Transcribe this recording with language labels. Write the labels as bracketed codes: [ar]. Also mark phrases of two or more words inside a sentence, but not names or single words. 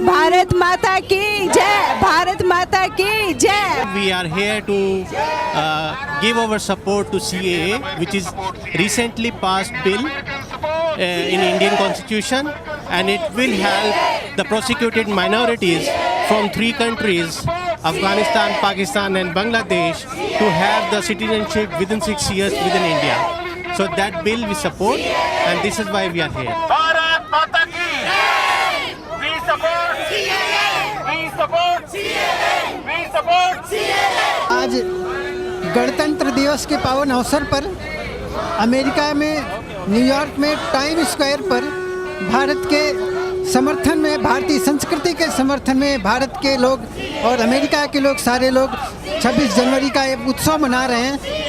[hi] भारत माता की जय! भारत माता की जय! [en] We are here to give our support to CAA, which is recently passed bill in Indian Constitution, and it will help the persecuted minorities from three countries, Afghanistan, Pakistan and Bangladesh, to have the citizenship within 6 years within India. So that bill we support, and this is why we are here. [hi] भारत माता की! [en] We support CAA! We support CAA! We support CAA! [hi] आज गणतंत्र दिवस के पावन अवसर पर अमेरिका में न्यूयॉर्क में टाइम स्क्वायर पर भारत के समर्थन में, भारतीय संस्कृति के समर्थन में भारत के लोग और अमेरिका के लोग, सारे लोग 26 जनवरी का एक उत्सव मना रहे हैं।